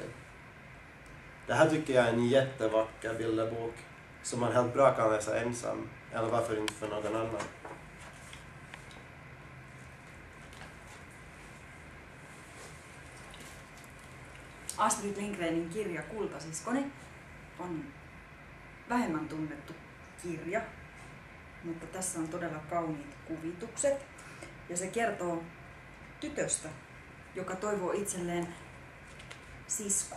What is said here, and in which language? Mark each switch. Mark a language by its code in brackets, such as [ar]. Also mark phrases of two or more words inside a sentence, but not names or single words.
[sv] Det här tycker jag är en jättevacker bilderbok som man helt bra kan läsa ensam, eller varför inte för någon annan. [fi] Astrid Lindgrenin kirja Kultasiskoni on vähemmän tunnettu kirja, mutta tässä on todella kauniit kuvitukset. Ja se kertoo tytöstä, joka toivoo itselleen siskoa.